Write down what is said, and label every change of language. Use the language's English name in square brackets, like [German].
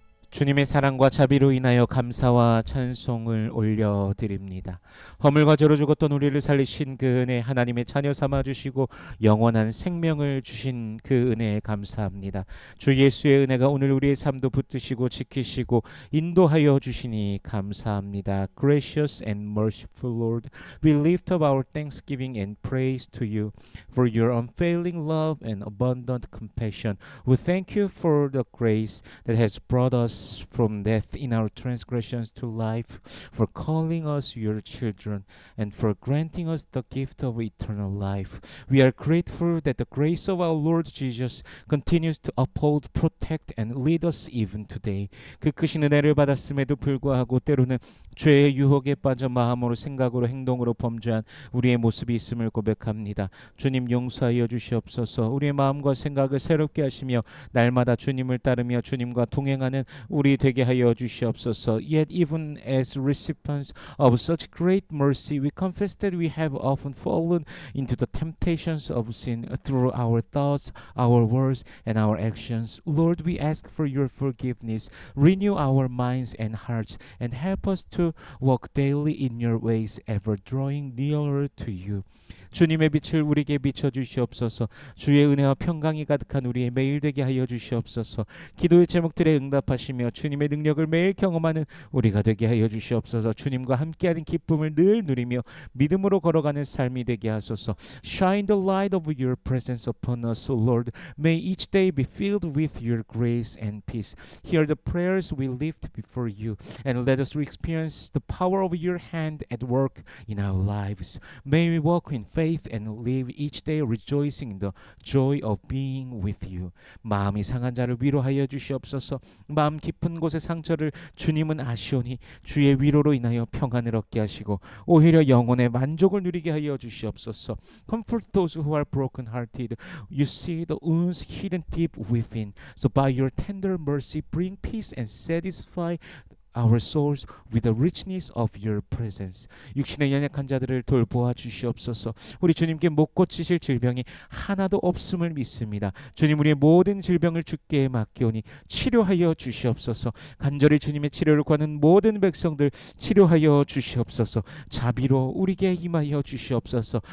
[Korean] 주님의 사랑과 자비로 인하여 감사와 찬송을 올려드립니다. 허물과 죄로 죽었던 우리를 살리신 그 은혜, 하나님의 자녀 삼아주시고 영원한 생명을 주신 그 은혜에 감사합니다. 주 예수의 은혜가 오늘 우리의 삶도 붙드시고 지키시고 인도하여 주시니 감사합니다. [English] Gracious and merciful Lord, we lift up our thanksgiving and praise to you for your unfailing love and abundant compassion. We thank you for the grace that has brought us us from death in our transgressions to life, for calling us your children, and for granting us the gift of eternal life. We are grateful that the grace of our Lord Jesus continues to uphold, protect, and lead us even today. [Korean] 그 크신 은혜를 받았음에도 불구하고 때로는 죄의 유혹에 빠져 마음으로 생각으로 행동으로 범죄한 우리의 모습이 있음을 고백합니다. 주님 용서하여 주시옵소서. 우리의 마음과 생각을 새롭게 하시며 날마다 주님을 따르며 주님과 동행하는 우리 되게 하여 주시옵소서. [English] Yet even as recipients of such great mercy, we confess that we have often fallen into the temptations of sin through our thoughts, our words, and our actions. Lord, we ask for your forgiveness. Renew our minds and hearts and help us to walk daily in your ways, ever drawing nearer to you. [Korean] 주님의 빛을 우리에게 비춰 주시옵소서. 주의 은혜와 평강이 가득한 우리의 매일 되게 하여 주시옵소서. 기도의 제목들에 응답하시며 주님의 능력을 매일 경험하는 우리가 되게 하여 주시옵소서. 주님과 함께하는 기쁨을 늘 누리며 믿음으로 걸어가는 삶이 되게 하소서. [English] Shine the light of your presence upon us, Lord. May each day be filled with your grace and peace. Hear the prayers we lift before you, and let us experience the power of your hand at work in our lives. May we walk in faith and live each day rejoicing in the joy of being with you. [Korean] 마음이 상한 자를 위로하여 주시옵소서. 마음 깊은 곳의 상처를 주님은 아시오니 주의 위로로 인하여 평안을 얻게 하시고 오히려 영혼의 만족을 누리게 하여 주시옵소서. [English] Comfort those who are broken-hearted. You see the wounds hidden deep within. So by your tender mercy bring peace and satisfy our souls with the richness of your presence. [Korean] 육신의 연약한 자들을 돌보아 주시옵소서. 우리 주님께 못 고치실 질병이 하나도 없음을 믿습니다. 주님, 우리의 모든 질병을 주께 맡기오니 치료하여 주시옵소서. 간절히 주님의 치료를 구하는 모든 백성들 치료하여 주시옵소서. 자비로 우리에게 임하여 주시옵소서.